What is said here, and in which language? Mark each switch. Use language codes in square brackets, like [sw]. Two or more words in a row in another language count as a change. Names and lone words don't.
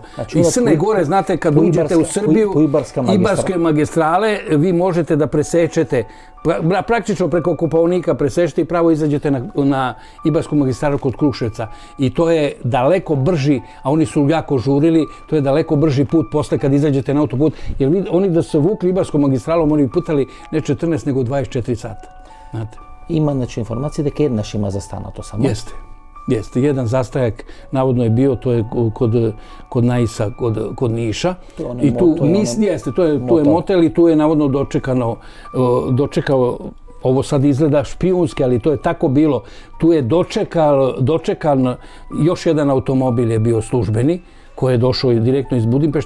[sr] Iz Crne Gore, znate, kad uđete u Srbiju, Ibarske magistrale, vi možete da presečete, praktično preko Kopaonika presečete i pravo izađete na Ibarsku magistralu kod Kruševca. I to je daleko brži, a oni su jako žurili, to je daleko brži put posle kad izađete na autoput, jer oni da se vukli Ibarskom magistralom, oni bi putali ne 14 nego 24 sata. [mk] Има информација дека еднаш има застанато само? [sr] Jeste. Jedan zastajak navodno je bio, to je kod Naisa, kod Niša. I tu je motel i tu je navodno dočekao, ovo sad izgleda špijunski, ali to je tako bilo. Tu je dočekan još jedan automobil je bio službeni, koji je došao direktno iz Budimpešte.